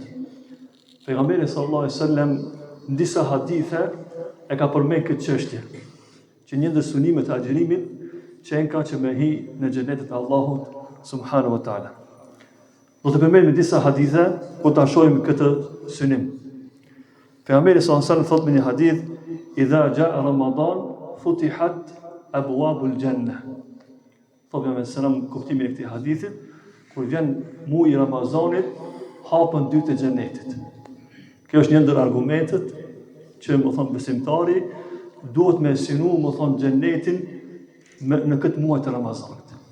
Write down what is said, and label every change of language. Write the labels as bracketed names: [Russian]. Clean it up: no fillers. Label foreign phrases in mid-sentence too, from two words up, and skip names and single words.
[Albanian] Pejgamberi [Arabic] صلى الله عليه وسلم [Albanian] në disa hadithe e ka përmend këtë çështje, që një ndër synimet e agjerimit që ka që me hi në xhenetin e Allahut [Arabic] سبحانه وتعالى. [Albanian] Do të përmendim disa hadithe ku ta shohim këtë synim. Pejgamberi [Arabic] صلى الله عليه وسلم [Albanian] thotë në një hadith: [Arabic] "إذا جاء رمضان فتحت أبواب الجنة." [Albanian] Thotë me selam kuptimin e këtij hadithi, kur vjen muaji i Ramazanit, hapën dytë e xhenetit. Kjo është një ndër argumentet që më thon besimtari duhet me synu më thon xhenetin në këtë muaj të Ramazanit.